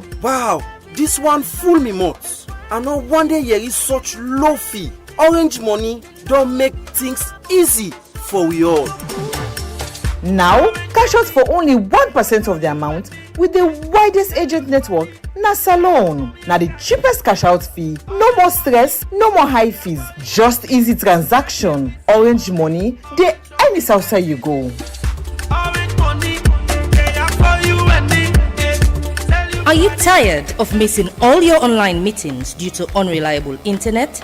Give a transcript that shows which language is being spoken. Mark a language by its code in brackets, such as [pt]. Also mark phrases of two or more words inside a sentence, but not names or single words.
[en] Wow, this one fool me much. I know one day here is such low fee. Orange Money don't make things easy for we all. Now, cash out for only 1% of the amount with the widest agent network na Salone. Na the cheapest cash out fee, no more stress, no more high fees, just easy transaction. Orange Money, dey any outside you go. Are you tired of missing all your online meetings due to unreliable internet?